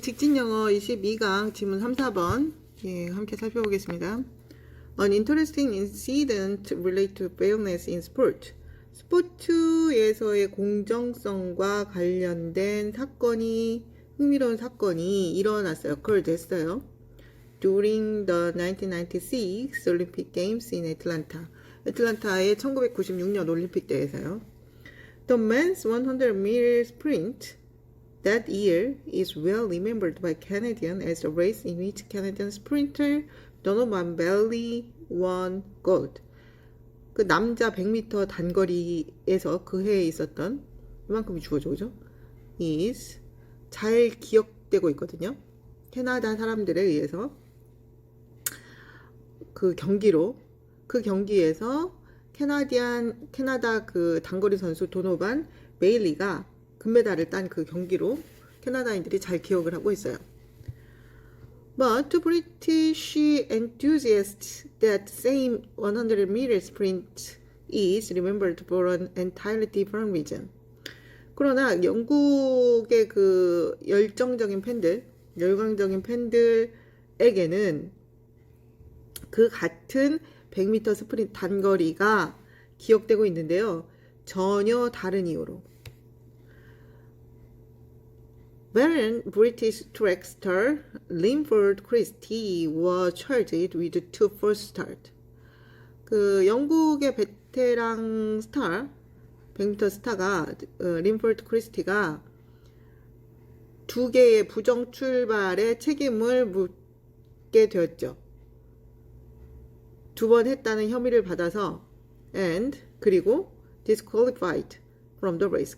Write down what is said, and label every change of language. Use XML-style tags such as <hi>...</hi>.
<ko>직진영어 22강 지문 3, 4번 함께 살펴보겠습니다.</ko> <en>An interesting incident related to fairness in sport.</en> <ko>스포츠에서의 공정성과 관련된 흥미로운 사건이 일어났어요. occurred 했어요.</ko> <en>During the 1996 Olympic Games in Atlanta.</en> <ko>애틀란타의 1996년 올림픽 대회에서요.</ko> <en>The men's 100-meter sprint that year is well remembered by Canadians as a race in which Canadian sprinter Donovan Bailey won gold.</en> <ko>그 남자 100m 단거리에서 그 해에 있었던 이만큼이 주어져 그죠? is 잘 기억되고 있거든요. 캐나다 사람들에 의해서 그 경기에서 캐나다 그 단거리 선수 도노반 베일리가 금메달을 딴 그 경기로 캐나다인들이 잘 기억을 하고 있어요.</ko> <en>But to British enthusiasts, that same 100-meter sprint is remembered for an entirely different reason.</en> <ko>그러나 영국의 그 열광적인 팬들에게는 그 같은 100m 스프린트 단거리가 기억되고 있는데요. 전혀 다른 이유로.</ko> <en>When British track star Linford Christie was charged with two false starts.</en> <ko>그 영국의 베테랑 스타, 100m 스타가 린포드 크리스티가 두 개의 부정 출발에 책임을 묻게 되었죠. 두 번 했다는 혐의를 받아서 그리고</ko> <en>disqualified from the race.</en>